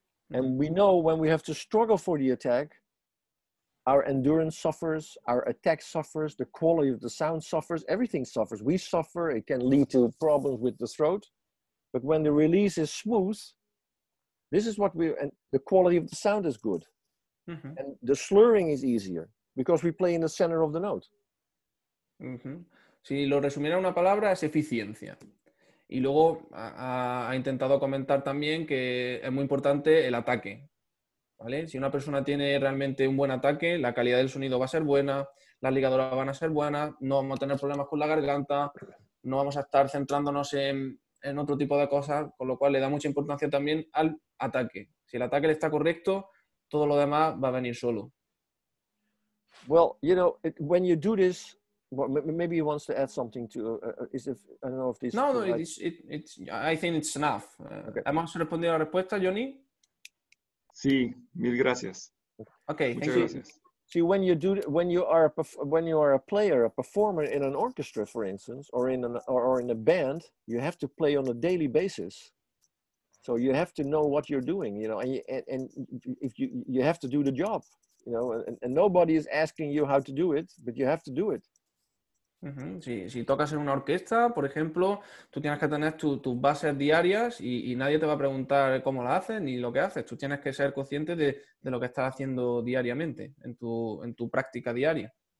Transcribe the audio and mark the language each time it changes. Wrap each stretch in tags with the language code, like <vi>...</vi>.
<en>And we know when we have to struggle for the attack, our endurance suffers, our attack suffers, the quality of the sound suffers, everything suffers. We suffer, it can lead to problems with the throat. But when the release is smooth, this is what and the quality of the sound is good. And the slurring is easier because we play in the center of the note.</en> <es>Si lo resumiera en una palabra, es eficiencia. Y luego ha intentado comentar también que es muy importante el ataque, ¿vale? Si una persona tiene realmente un buen ataque, la calidad del sonido va a ser buena, las ligadoras van a ser buenas, no vamos a tener problemas con la garganta, no vamos a estar centrándonos en otro tipo de cosas, con lo cual le da mucha importancia también al ataque. Si el ataque está correcto, todo lo demás va a venir solo.</es> <en>Well, you know, when you do this, well, maybe he wants to add something to. I don't know if this. No, I think it's enough. Okay.</en> <es>¿Hemos respondido a la respuesta, Johnny? Sí, mil gracias.</es> <en>Okay,</en> <es>Muchas</es> <en>thank you.</en> <es>gracias.</es> <en>See, when you are a player, a performer in an orchestra, for instance, or in a band, you have to play on a daily basis. So you have to know what you're doing, you know, and if you have to do the job, you know, and nobody is asking you how to do it, but you have to do it.</en> <es>Si tocas en una orquesta, por ejemplo, tú tienes que tener tus bases diarias y nadie te va a preguntar cómo las haces ni lo que haces. Tú tienes que ser consciente de lo que estás haciendo diariamente, en tu práctica diaria.</es>